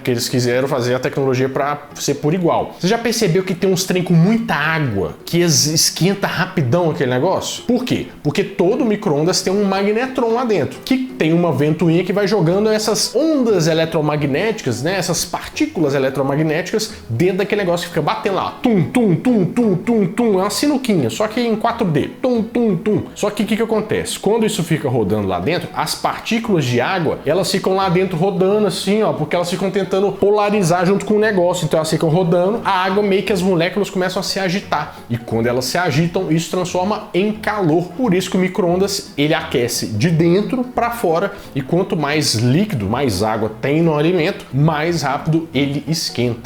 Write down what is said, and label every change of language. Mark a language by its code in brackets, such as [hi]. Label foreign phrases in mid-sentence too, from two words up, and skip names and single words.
[pt] Porque eles quiseram fazer a tecnologia para ser por igual. Você já percebeu que tem uns trem com muita água, que esquenta rapidão aquele negócio? Por quê? Porque todo micro-ondas tem um magnetron lá dentro, que tem uma ventoinha que vai jogando essas ondas eletromagnéticas, né, essas partículas eletromagnéticas dentro daquele negócio que fica batendo lá, tum, tum, tum, tum, tum, tum, é uma sinuquinha, só que em 4D, tum, tum, tum. Só que o que acontece? Quando isso fica rodando lá dentro, as partículas de água, elas ficam lá dentro rodando assim, ó, porque elas ficam tentando polarizar junto com o negócio, então elas ficam rodando, a água meio que as moléculas começam a se agitar, e quando elas se agitam, isso transforma em calor. Por isso que o micro-ondas, ele aquece de dentro para fora, e quanto mais líquido, mais água tem no alimento, mais rápido ele esquenta.